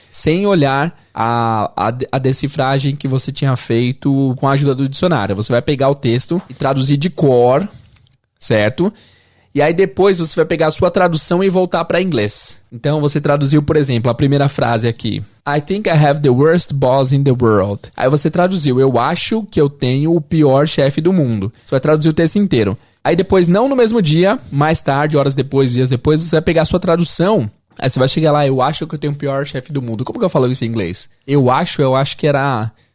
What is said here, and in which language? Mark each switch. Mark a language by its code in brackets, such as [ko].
[pt] Sem olhar a decifragem que você tinha feito com a ajuda do dicionário. Você vai pegar o texto e traduzir de cor, certo? E aí depois você vai pegar a sua tradução e voltar para inglês. Então você traduziu, por exemplo, a primeira frase aqui. [en] I think I have the worst boss in the world. [pt] Aí você traduziu, eu acho que eu tenho o pior chefe do mundo. Você vai traduzir o texto inteiro. Aí depois, não no mesmo dia, mais tarde, horas depois, dias depois, você vai pegar a sua tradução. Aí você vai chegar lá, eu acho que eu tenho o pior chefe do mundo. Como que eu falo isso em inglês? Eu acho que era...